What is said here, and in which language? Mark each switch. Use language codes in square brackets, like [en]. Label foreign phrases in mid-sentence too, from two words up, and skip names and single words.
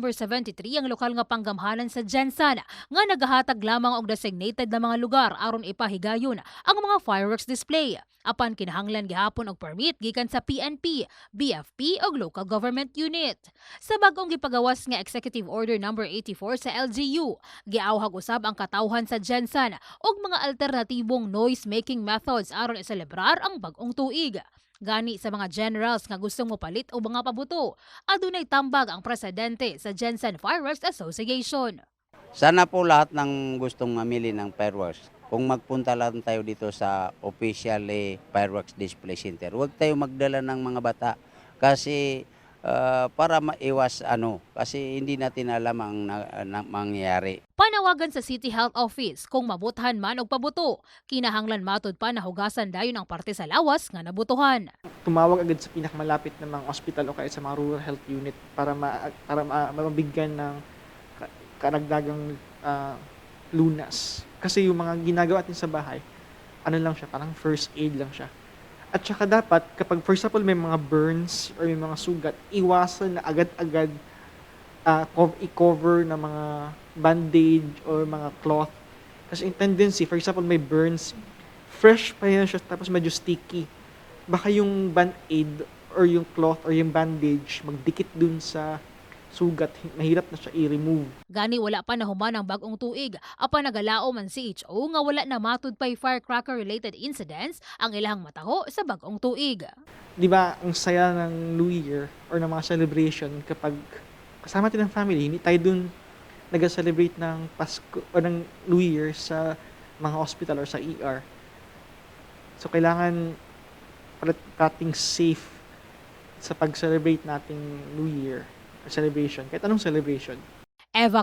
[ceb] 73 ang lokal nga panggamhanan sa Jensan nga nagahatag lamang og designated na mga lugar aron ipahigayon ang mga [en] fireworks display. [ceb] Apan kinahanglan gihapon og permit gikan sa PNP, BFP ug [en] local government unit. [ceb] Sa bag-ong gipagawas nga Executive Order No. 84 sa LGU, giawhag usab ang katawhan sa Jensan og mga alternatibong [en] noise-making methods [ceb] aron iselebrar ang bag-ong tuig. Gani sa mga generals nga gustong mopalit o mga pabuto, adunay tambag ang presidente sa Jensen Fireworks Association. [tl] Sana po lahat ng gustong mamili ng fireworks, kung magpunta lang tayo dito sa [en] official fireworks display center, [tl] huwag tayo magdala ng mga bata kasi para maiwas kasi hindi natin alam ang mangyayari. [ceb] Panawagan sa City Health Office kung mabuthan man og pabuto, kinahanglan matud pa na hugasan dayon ang parte sa lawas nga nabutuhan. [tl] Tumawag agad sa pinakamalapit na mga hospital o kaya sa mga [en] rural health unit [tl] para mabigyan ng karagdagang lunas. Kasi yung mga ginagawa natin sa bahay, ano lang siya, parang [en] first aid [tl] lang siya. At saka dapat, kapag [en] for example [tl] may mga [en] burns or [tl] may mga sugat, iwasan na agad-agad i-cover na mga [en] bandage or [tl] mga cloth. Kasi [en] in tendency, for example [tl] may burns, fresh pa yan siya tapos medyo sticky. Baka yung [en] band-aid or [tl] yung cloth or yung bandage magdikit dun sa sugat, mahirap na siya i-remove. [ceb] Gani wala pa nahuman ang bag-ong tuig, apan nagalao man si CHO nga wala na matud pay [en] firecracker-related incidents [ceb] ang ilahang mataho sa bag-ong tuig. [tl] Di ba, ang saya ng New Year or ng mga celebration kapag kasama natin ng family, hindi tayo dun nag-celebrate ng Pasko o ng New Year sa mga hospital or sa ER. So, kailangan parating safe sa pag-celebrate nating [en] New Year or celebration, [tl] kahit anong celebration.